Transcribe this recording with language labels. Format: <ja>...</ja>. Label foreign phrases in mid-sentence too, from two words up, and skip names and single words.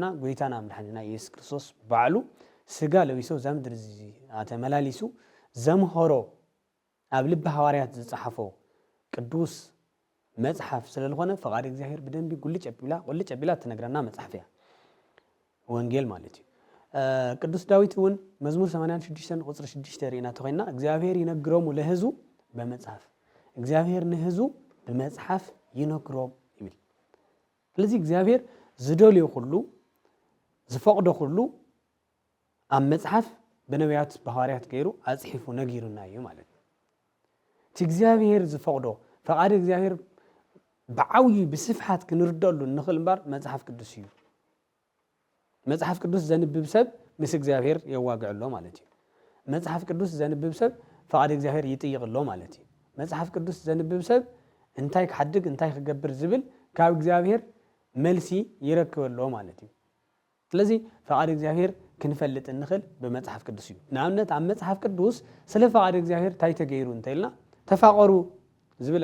<ti>ጎይታና መድኃኒትና ኢየሱስ ክርስቶስ ባዕሉ ስጋ ለቢሶ ዘምድር ተመላሊሱ ዘምሆሮ ኣብ ልቢ ሐዋርያት ዝጻሓፎ ቅዱስ መጽሐፍ ስለልኾነ ፈቃድ እግዚአብሔር ብደንቢ ቁልጭ አቢላ ትነግረና መጽሐፍ እያ ወንጌል ማለት እዩ ቅዱስ ዳዊት እውን መዝሙር 86 ቁጥር 6 ሪእና ተኾይና እግዚአብሔር ይነግሮሙ</ti> <am>ለህዝቡ በመጽሐፍ</am> <ti>እግዚአብሔር ንህዝቡ በመጽሐፍ ይነግሮም ይብል ስለዚህ እግዚአብሔር ዝደልዮ ሁሉ ዝፈቅዶ ሁሉ ኣብ መጽሐፍ በነቢያት በሐዋርያት ገይሩ አጽሒፉ ነጊሩና እዩ ማለት እቲ እግዚአብሔር ዝፈቅዶ ፈቃድ እግዚአብሔር ብዓውይ ብስፍሓት ክንርደሉ ንኽእል እምበር መጽሐፍ ቅዱስ እዩ መጽሐፍ ቅዱስ ዘንብብ ሰብ ምስ እግዚአብሔር የዋግዕሎ ማለት እዩ መጽሐፍ ቅዱስ ዘንብብ ሰብ ፈቃድ እግዚአብሔር ይጥይቅሎ ማለት እዩ መጽሐፍ ቅዱስ ዘንብብ ሰብ እንታይ ክሓድግ እንታይ ክገብር ዝብል ካብ እግዚአብሔር መልሲ ይረክበሎ ማለት እዩ ስለዚ ፈቃድ እግዚአብሔር ክንፈልጥ እንኽእል በመጽሐፍ ቅዱስ እዩ ንኣብነት ኣብ መጽሐፍ ቅዱስ ስለ ፈቃድ እግዚአብሔር እንታይ ተገይሩ እንተኢልና ተፋቀሩ ዝብል</ti>